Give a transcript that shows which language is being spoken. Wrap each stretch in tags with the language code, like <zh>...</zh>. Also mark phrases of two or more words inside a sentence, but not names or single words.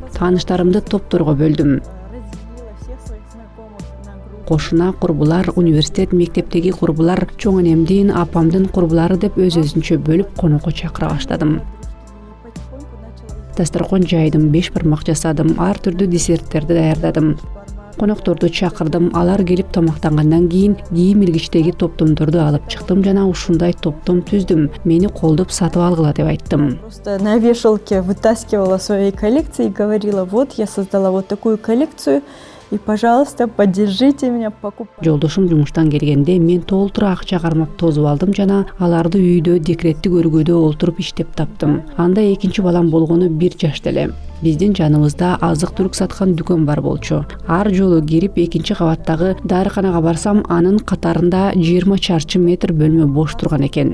<ky>Тааныштарымды топторго бөлдүм. Кошуна курбулар, университет, мектептеги курбулар, чоң энемдин, апамдын курбулары деп өз-өзүнчө бөлүп конокко чакыра баштадым. Дасторкон жайдым, 5 бармак жасадым, ар түрдүү десерттерди даярдадым. Конокторду чакырдым, алар келип тамактангандан кийин кийим илгичтеги топтомдорду алып чыктым жана ушундай топтом түздүм. Мени колдоп сатып алгыла деп айттым.</ky> <ru>Просто на вешалке вытаскивала свои коллекции и говорила: вот я создала вот такую коллекцию, и, пожалуйста, поддержите меня, покупайте.</ru> <ky>Жолдошум жумуштан келгенде мен толтура акча кармап тозуп алдым жана аларды үйдө декреттик өргөдө олтуруп иштеп таптым. Анда экинчи балам болгону 1 жашта эле. Биздин жаныбызда азык-түлүк саткан дүкөн бар болчу. Ар жолу кирип экинчи кабаттагы дарыканага барсам, анын катарында 20 чарчы метр бөлмө бош турган экен.</ky>